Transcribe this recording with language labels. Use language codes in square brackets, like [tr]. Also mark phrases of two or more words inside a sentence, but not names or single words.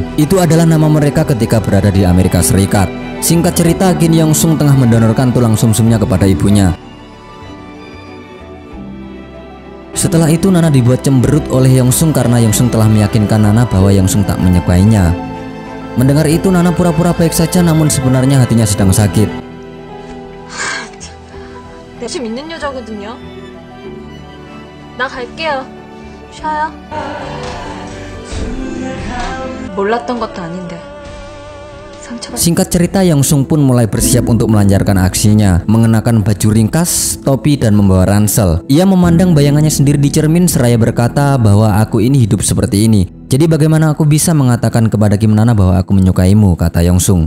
[id] Itu adalah nama mereka ketika berada di Amerika Serikat. Singkat cerita, kini Yongsung tengah mendonorkan tulang sumsumnya kepada ibunya. Setelah itu Nana dibuat cemberut oleh Yongsung karena Yongsung telah meyakinkan Nana bahwa Yongsung tak menyukainya. Mendengar itu Nana pura-pura baik saja namun sebenarnya hatinya sedang sakit. [ko] 관심 있는 여자거든요. 나 갈게요. 쉬어요. 몰랐던 것도 아닌데. [id] Singkat cerita, Yongsung pun mulai bersiap untuk melancarkan aksinya, mengenakan baju ringkas, topi dan membawa ransel. Ia memandang bayangannya sendiri di cermin seraya berkata bahwa aku ini hidup seperti ini. Jadi bagaimana aku bisa mengatakan kepada Kim Nana bahwa aku menyukaimu, kata Yongsung.